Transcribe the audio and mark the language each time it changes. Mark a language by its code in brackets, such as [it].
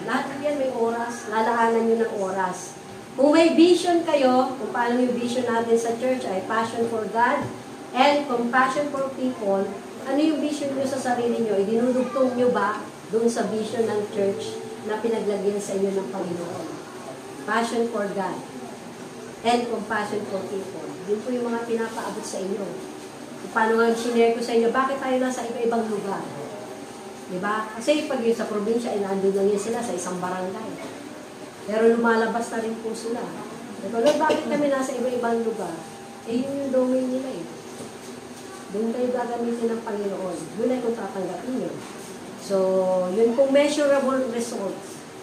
[tl] Lahat yan may oras. Lalaanan nyo ng oras. Kung may vision kayo, kung paano yung vision natin sa church ay [en] passion for God and compassion for people, [tl] ano yung vision nyo sa sarili nyo? Idinudugtong nyo ba doon sa vision ng church na pinaglagyan sa inyo ng Panginoon? [en] Passion for God and compassion for people. [tl] Yun po yung mga pinapaabot sa inyo. Kung paano nga sinare ko sa inyo, bakit tayo nasa iba-ibang lugar? Diba? Kasi pag yun sa probinsya, nandun lang yun sila sa isang barangay. Pero lumalabas na rin po sila. Pero bakit kami nasa iba-ibang lugar? Yun yung domain nila eh. Doon kayo gagamitin ng Panginoon. Yun ay kung tatanggapin nyo. So, yun pong measurable results.